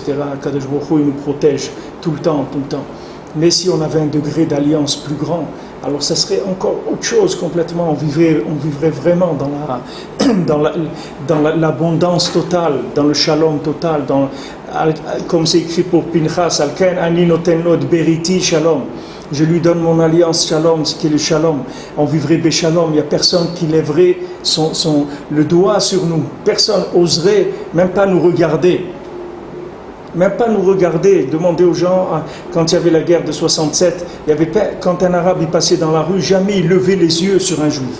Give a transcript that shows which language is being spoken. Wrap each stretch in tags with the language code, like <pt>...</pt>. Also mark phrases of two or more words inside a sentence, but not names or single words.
<he>קדוש ברוך הוא,</he> <fr>il nous protège tout le temps. Mais si on avait un degré d'alliance plus grand, alors ça serait encore autre chose complètement. On vivrait vraiment dans l'abondance totale, dans le shalom total, comme c'est écrit pour Pinchas,</fr> <he>לכן אני נותן לו את בריתי שלום.</he> <fr>Je lui donne mon alliance shalom, ce qui est le shalom. On vivrait beshalom. Il n'y a personne qui lèverait le doigt sur nous. Personne oserait même pas nous regarder. Même pas nous regarder, demander aux gens, quand il y avait la guerre de 67, quand un arabe il passait dans la rue, jamais il levait les yeux sur un juif.</fr>